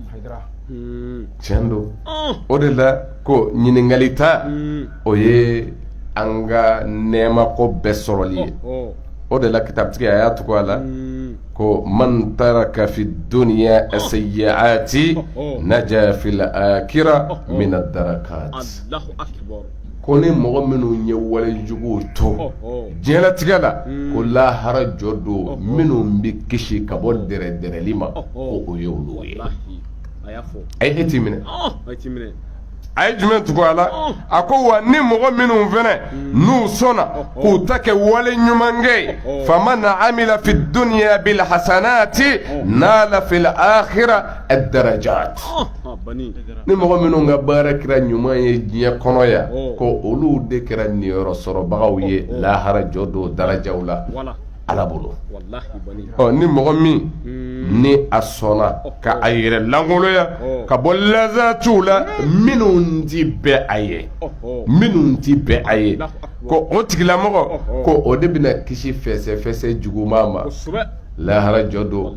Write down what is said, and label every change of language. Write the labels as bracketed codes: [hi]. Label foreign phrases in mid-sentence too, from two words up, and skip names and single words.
[bm] tiɲɛ don o de la ko ɲininkali ta o ye an ka nɛɛma ko bɛɛ sɔrɔli ye o de la kitabitigi a y'a tugu a la ko [ar] من ترك في الدنيا السيئات نجا في الآخرة من الدركات [bm] ko ni mɔgɔ minnu ye walejuguw to diɲɛlatigɛ la ko lahara jɔ don minnu bɛ kisi ka bɔ dɛrɛdɛrɛli ma ko o ye olu ye a ye e t'i minɛ a ye jumɛn tugu a la a ko wa ni mɔgɔ minnu fɛnɛ n'u sɔnna k'u ta kɛ wale ɲumankɛ ye [ar] فمن عمل في الدنيا بالحسنات نال في الآخرة الدرجات [bm] ni mɔgɔ minnu ka baara kɛra ɲuman ye diɲɛ kɔnɔ yan ko olu de kɛra niyɔrɔ sɔrɔbagaw ye lahara jɔ don darajaw la ala bolo ni mɔgɔ min ni a sɔnna ka a yɛrɛ lankoloya ka bɔ lazaratiw la minnu ti bɛn a ye minnu ti bɛn a ye ko o tigilamɔgɔ ko o de bɛna kisi fɛsɛfɛsɛ juguman ma lahara jɔ don